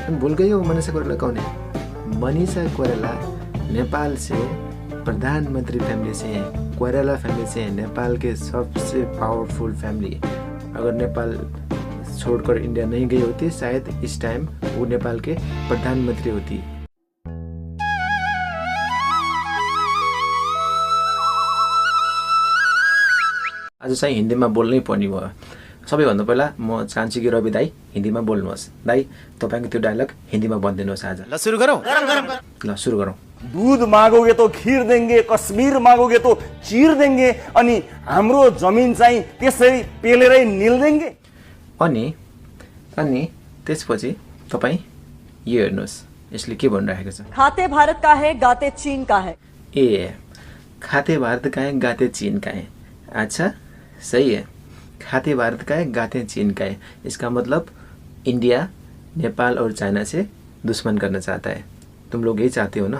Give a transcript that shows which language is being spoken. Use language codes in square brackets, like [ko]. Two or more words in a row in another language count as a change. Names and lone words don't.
[hi] तुम भूल गई हो मनीषा कोइराला कौन है? मनीषा कोइराला नेपाल से प्रधानमंत्री फैमिली से है, कोइराला फैमिली से है, नेपाल के सबसे [en] powerful family. [hi] अगर नेपाल छोड़कर इंडिया नहीं गई होती शायद इस टाइम वो नेपाल के प्रधानमंत्री होती। [ne] आज चाहिँ हिन्दीमा बोल्नै पर्ने भयो। सबैभन्दा पहिला म चाहन्छु कि रवि दाई हिन्दीमा बोल्नुहोस्। दाई तपाईको त्यो डायलग हिन्दीमा भनिदिनुहोस् आज। ल सुरु गरौँ। ल सुरु गरौँ। [hi] दूध मागोगे तो खीर देंगे, कश्मीर मागोगे तो चीर देंगे, [ne] अनि हाम्रो जमिन चाहिँ त्यसरी पेलेरै निल देंगे। अनि त्यसपछि तपाई यो हेर्नुहोस् यसले के भनिरहेको छ। [hi] खाते भारत का है, गाते चीन का है। खाते भारत का है, गाते चीन का है। अच्छा सही है, खाते भारत का है, गाते चीन का है। इसका मतलब इंडिया नेपाल और चाइना से दुश्मन करना चाहता है। तुम लोग यही चाहते हो ना?